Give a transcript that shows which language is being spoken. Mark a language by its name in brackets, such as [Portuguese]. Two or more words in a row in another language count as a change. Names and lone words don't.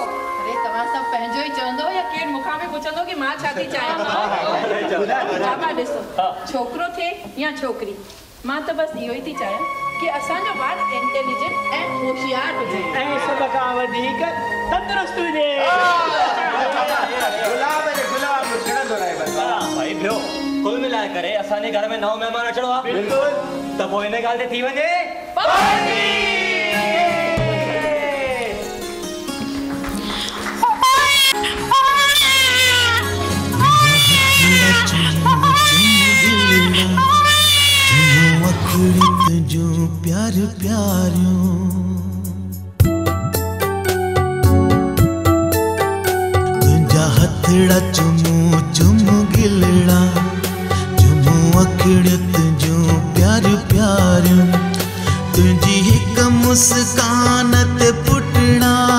[Sindhi] अरे तव्हां सभु पंहिंजो ई चवंदो या केरु मूंखां बि पुछंदो कि मां छा थी चाहियां। बाबा ॾिसो छोकिरो थिए या छोकिरी, मां त बसि इहो ई थी चाहियां कि असांजो ॿारु इंटेलिजेंट ऐं होशियारु हुजे ऐं सभ खां वधीक तंदुरुस्त हुजे। गुलाब जे गुलाब में खिड़ंदो रहे बस। भाई ॿियो कुल मिलाए करे असांजे घर में नओं महिमान अचणो आहे। बिल्कुलु त पोइ हिन ॻाल्हि ते थी वञे जो प्यार प्यारियों तुझा हथड़ा चुमू चुमू गिलड़ा चुमू अखड़त जो प्यार प्यारियों तुझी हिक मुस्कान ते पुटड़ा